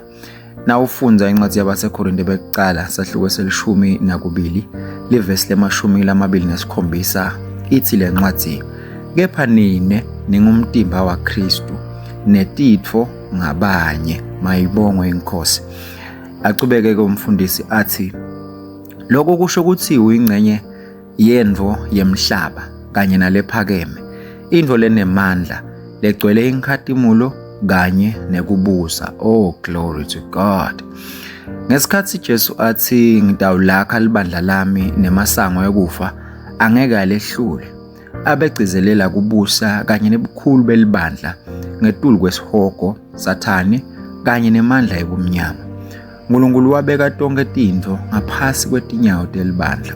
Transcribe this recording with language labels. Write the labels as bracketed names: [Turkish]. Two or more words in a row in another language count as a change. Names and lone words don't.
[Swati] Na ufunza incwadi yabaseKorinte bekuqala sahloko se-12 livesi le-27 ithi le ncwadi kepha nine ningumtimba waKristu netitfo ngabanye, mayibongwe inkosi. Acubeke ke umfundisi athi lokho kusho ukuthi uyingcenye yendvo yemhlaba kanye nalephakeme, indvo lenemandla legcwele inkhatimulo kanye nekubusa. [English] Oh glory to God. [Swati] Ngesikhathi Jesu athi ngidawulakha libandla lami nemasango ekufa angeke alehlule, abegcizelela kubusa kanye nebukhulu belibandla ngetulu kwesihogo Sathane kanye nemandla ebumnyama. uNkulunkulu wabeka tonke tintfo ngaphasi kwetinyawo telibandla.